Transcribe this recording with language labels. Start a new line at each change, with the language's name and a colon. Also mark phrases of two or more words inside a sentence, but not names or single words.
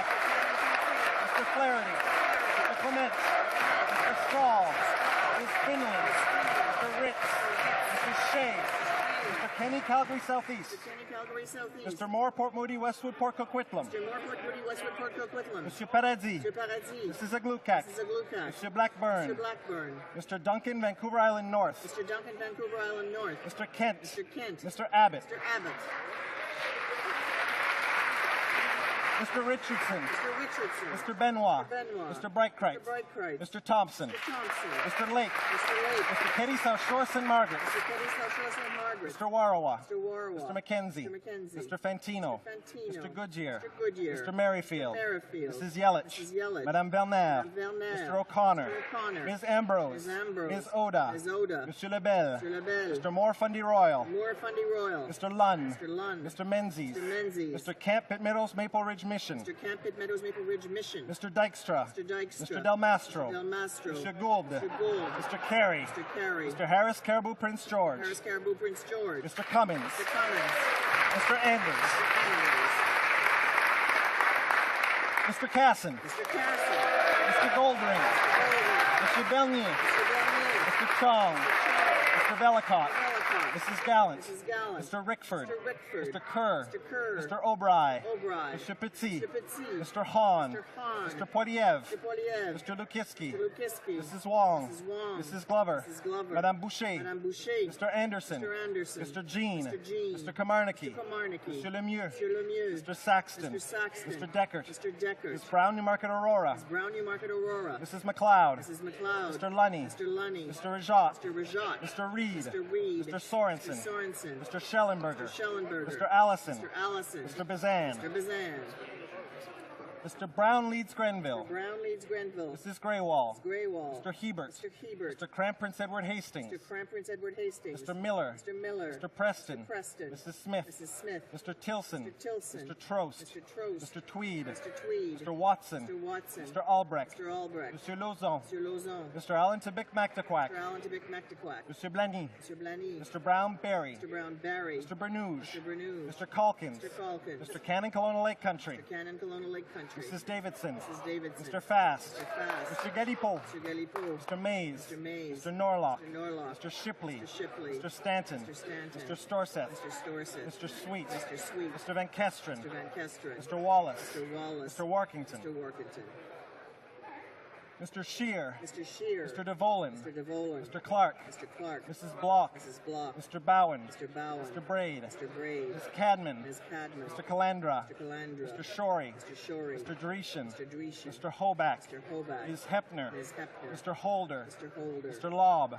English: Mr. Flaherty. Mr. Clement. Mr. Straw. Ms. Finley. Mr. Ritz. Mr. Shea. Mr. Kenny, Calgary Southeast. Mr. Kenny, Calgary Southeast. Mr. Moore, Port Moody, Westwood, Port Coquitlam. Mr. Moore, Port Moody, Westwood, Port Coquitlam. Mr. Paradis. Mr. Paradis. Mrs. Aglukak. Mrs. Aglukak. Mr. Blackburn. Mr. Blackburn. Mr. Duncan, Vancouver Island North. Mr. Duncan, Vancouver Island North. Mr. Kent. Mr. Kent. Mr. Abbott. Mr. Abbott. Mr. Richardson. Mr. Richardson. Mr. Benoit. Mr. Benoit. Mr. Breitkreitz. Mr. Breitkreitz. Mr. Thompson. Mr. Thompson. Mr. Lake. Mr. Lake. Mr. Petty, South Shore, St. Margaret. Mr. Petty, South Shore, St. Margaret. Mr. Warawa. Mr. Warwa. Mr. McKenzie. Mr. McKenzie. Mr. Fantino. Mr. Fantino. Mr. Goodyear. Mr. Goodyear. Mr. Merrifield. Merrifield. Mrs. Yelich. Mrs. Yelich. Madame Belnaire. Madame Belnaire. Mr. O'Connor. Mr. O'Connor. Ms. Ambrose. Ms. Ambrose. Ms. Oda. Ms. Oda. Monsieur Lebel. Mr. Lebel. Mr. Moore, Fundy Royal. Moore, Fundy Royal. Mr. Lunn. Mr. Lunn. Mr. Menzies. Mr. Menzies. Mr. Camp, Pitt Meadows, Maple Ridge Mission. Mr. Camp, Pitt Meadows, Maple Ridge Mission. Mr. Dykstra. Mr. Dykstra. Mr. Del Mastro. Mr. Del Mastro. Mr. Gould. Mr. Gould. Mr. Carey. Mr. Carey. Mr. Harris, Caribou, Prince George. Harris, Caribou, Prince George. Mr. Cummins. Mr. Cummins. Mr. Anders. Mr. Anders. Mr. Casson. Mr. Casson. Mr. Goldring. Mr. Belnier. Mr. Belnier. Mr. Chong. Mr. Velicott. Velicott. Mrs. Gallant. Mrs. Gallant. Mr. Rickford. Mr. Rickford. Mr. Kerr. Mr. Kerr. Mr. O'Bry. O'Bry. Mr. Petit. Mr. Petit. Mr. Hahn. Mr. Hahn. Mr. Poiliev. Mr. Poiliev. Mr. Lukiski. Mr. Lukiski. Mrs. Wong. Mrs. Wong. Mrs. Glover. Mrs. Glover. Madame Boucher. Madame Boucher. Mr. Anderson. Mr. Anderson. Mr. Jean. Mr. Jean. Mr. Kamarnicki. Mr. Kamarnicki. Mr. Lemieux. Mr. Lemieux. Mr. Saxton. Mr. Saxton. Mr. Deckert. Mr. Deckert. Ms. Brown, Newmarket Aurora. Ms. Brown, Newmarket Aurora. Mrs. McLeod. Mrs. McLeod. Mr. Lunny. Mr. Lunny. Mr. Rajat. Mr. Rajat. Mr. Reed. Mr. Reed. Mr. Sorensen. Mr. Sorensen. Mr. Schellenberger. Mr. Schellenberger. Mr. Allison. Mr. Allison. Mr. Bazan. Mr. Bazan. Mr. Brown leads Grenville. Mr. Brown leads Grenville. Mrs. Greywall. Mrs. Greywall. Mr. Hebert. Mr. Hebert. Mr. Cramp Prince Edward Hastings. Mr. Cramp Prince Edward Hastings. Mr. Miller. Mr. Miller. Mr. Preston. Mr. Preston. Mrs. Smith. Mrs. Smith. Mr. Tilson. Mr. Tilson. Mr. Trost. Mr. Trost. Mr. Tweed. Mr. Tweed. Mr. Watson. Mr. Watson. Mr. Albrecht. Mr. Albrecht. Mr. Lauzon. Mr. Lauzon. Mr. Allen Tibic Mactaquac. Mr. Allen Tibic Mactaquac. Mr. Blaney. Mr. Blaney. Mr. Brown Barry. Mr. Brown Barry. Mr. Bernouge. Mr. Bernouge. Mr. Calkins. Mr. Calkins. Mr. Cannon Colonial Lake Country. Mr. Cannon Colonial Lake Country. Mrs. Davidson. Mrs. Davidson. Mr. Fast. Mr. Fast. Mr. Galipo. Mr. Galipo. Mr. Mays. Mr. Mays. Mr. Norlock. Mr. Norlock. Mr. Shipley. Mr. Shipley. Mr. Stanton. Mr. Stanton. Mr. Storseth. Mr. Storseth. Mr. Sweet. Mr. Sweet. Mr. Van Kesteren. Mr. Van Kesteren. Mr. Wallace. Mr. Wallace. Mr. Workington. Mr. Workington. Mr. Shear. Mr. Shear. Mr. DeVolin. Mr. DeVolin. Mr. Clark. Mr. Clark. Mrs. Block. Mrs. Block. Mr. Bowen. Mr. Bowen. Mr. Braid. Mr. Braid. Ms. Cadman. Ms. Cadman. Mr. Calandra. Mr. Calandra. Mr. Shorey. Mr. Shorey. Mr. Dreeshen. Mr. Dreeshen. Mr. Hoback. Mr. Hoback. Ms. Hepner. Ms. Hepner. Mr. Holder. Mr. Holder. Mr. Lobb.